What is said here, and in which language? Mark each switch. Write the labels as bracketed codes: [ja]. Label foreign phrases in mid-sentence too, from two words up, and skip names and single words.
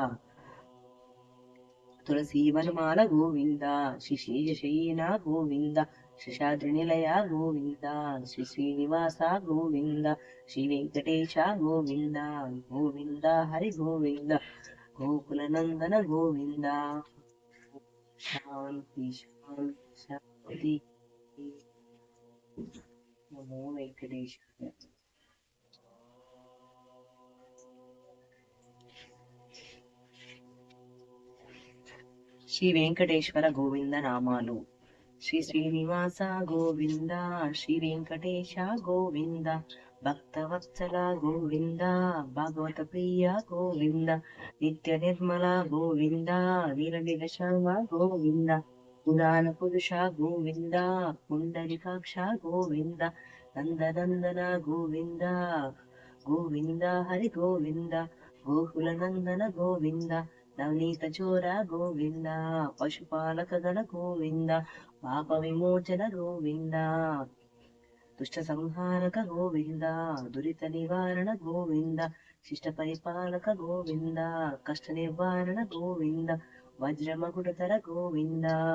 [sa] ತುಳಸಿ ವನಮಾಲ ಗೋವಿಂದ ಶ್ರೀ ಶೇಷಶಯನ ಗೋವಿಂದ ಶೇಷಾದ್ರಿ ನಿಲಯ ಗೋವಿಂದ ಶ್ರೀ ಶ್ರೀನಿವಾಸ ಗೋವಿಂದ ಶ್ರೀ ವೆಂಕಟೇಶ ಗೋವಿಂದ ಗೋವಿಂದ ಹರಿ ಗೋವಿಂದ ಗೋಕುಲ ನಂದನ ಗೋವಿಂದ ಶಾಂತಿ ಶಾಂತಿ ಶಾಂತಿ ನಮೋ ವೆಂಕಟೇಶ. [te] శ్రీ వెంకటేశ్వర గోవింద నామాలు. [sa] శ్రీ శ్రీనివాస గోవింద శ్రీ వెంకటేశ గోవింద భక్తవత్సల గోవింద భాగవత ప్రియ గోవింద నిత్య నిర్మల గోవింద నీలనిల శ్యామ గోవింద పురాణ పురుష గోవింద పుండరికాక్ష గోవింద నందనందన గోవింద గోవింద హరి గోవింద గోకుల నందన గోవింద ನವನೀತ ಚೋರ ಗೋವಿಂದ ಪಶುಪಾಲಕ ಗಣ ಗೋವಿಂದ ಪಾಪ ವಿಮೋಚನ ಗೋವಿಂದ ದುಷ್ಟ ಸಂಹಾರಕ ಗೋವಿಂದ ದುರಿತ ನಿವಾರಣ ಗೋವಿಂದ ಶಿಷ್ಟ ಪರಿಪಾಲಕ ಗೋವಿಂದ ಕಷ್ಟ ನಿವಾರಣ ಗೋವಿಂದ ವಜ್ರ ಮಗುಡತರ ಗೋವಿಂದ